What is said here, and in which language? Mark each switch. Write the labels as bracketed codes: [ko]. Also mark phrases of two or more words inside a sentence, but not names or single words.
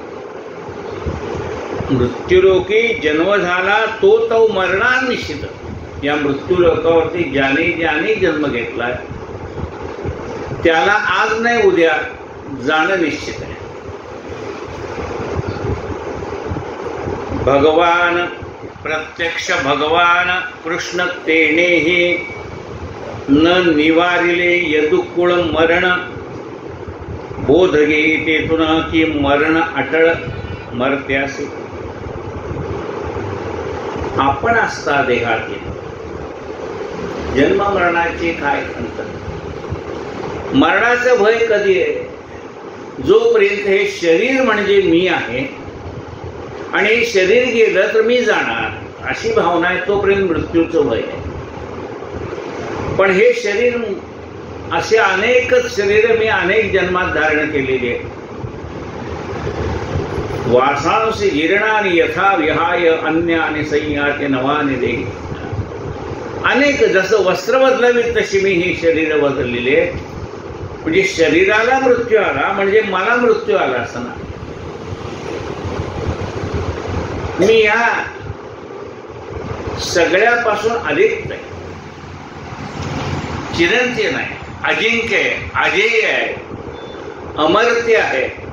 [mr] मृत्यूलोकी जन्म झाला तो मरणार निश्चित। या मृत्यूलोकावरती ज्याने ज्याने जन्म घेतलाय त्याला आज नाही उद्या जाणं निश्चित आहे। भगवान प्रत्यक्ष भगवान कृष्ण तेनेही न निवारिले यदुकुळ मरण। बोध घेई तेथून की मरण अटळ मरत्यासी। आपण असता देहात जन्म मरणाचे काय खंत। मरणाचं भय कधी आहे, जोपर्यंत हे शरीर म्हणजे मी आहे आणि शरीर गेलं तर मी जाणार अशी भावना आहे तोपर्यंत मृत्यूचं भय आहे। पण हे शरीर असे अनेकच शरीर मी अनेक जन्मात धारण केलेली आहे। [sa] वासांसी जीर्णानि यथा विहाय अन्यानि संयाते नवानि देहि। [mr] अनेक जसं वस्त्र बदलावीत तशी मी ही शरीर बदललेली आहे। म्हणजे शरीराला मृत्यू आला म्हणजे मला मृत्यू आला असं ना। मी या सगळ्यापासून अलिप्त आहे, चिरंजीव नाही, अजिंक्य आहे, अजेय आहे, अमर्त्य आहे।